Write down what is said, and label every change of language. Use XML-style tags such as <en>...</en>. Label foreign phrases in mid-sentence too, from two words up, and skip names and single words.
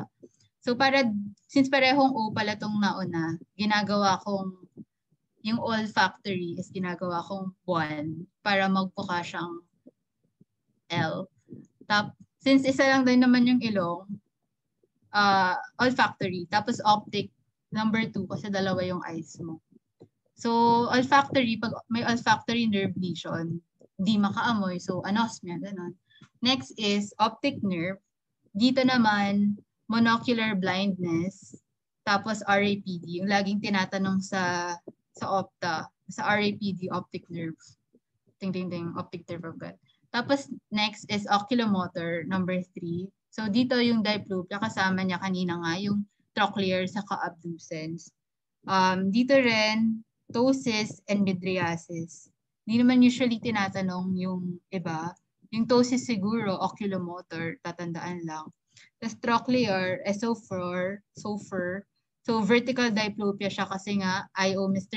<tl>So, since parehong O pala tong nauna, ginagawa kong, yung</tl> <en>olfactory is</en> <tl>ginagawa kong 1 para magbuka siyang L. Since isa lang din naman yung ilong, olfactory, tapos optic, number 2 kasi dalawa yung eyes mo.</tl> <en>So, olfactory,</en> <tl>pag may</tl> <en>olfactory nerve lesion,</en> <tl>di makaamoy.</tl> <en>So, anosmia, ganun. Next is optic nerve.</en> <tl>Dito naman,</tl> <en>monocular blindness.</en> <tl>Tapos RAPD, yung laging tinatanong sa opta, sa RAPD,</tl> <en>optic nerve. Ting, ting, ting, optic nerve of God. Tapos next is oculomotor, number 3. So,</en> <tl>dito yung diplopia, kasama niya kanina nga, yung trochlear saka abducens. Dito rin,</tl> <en>ptosis and mydriasis.</en> <tl>Hindi naman usually tinatanong yung iba. Yung ptosis siguro, oculomotor, tatandaan lang. Tapos trochlear, SO4,</tl> <en>so vertical diplopia</en> <tl>siya kasi nga IO Mr.</tl>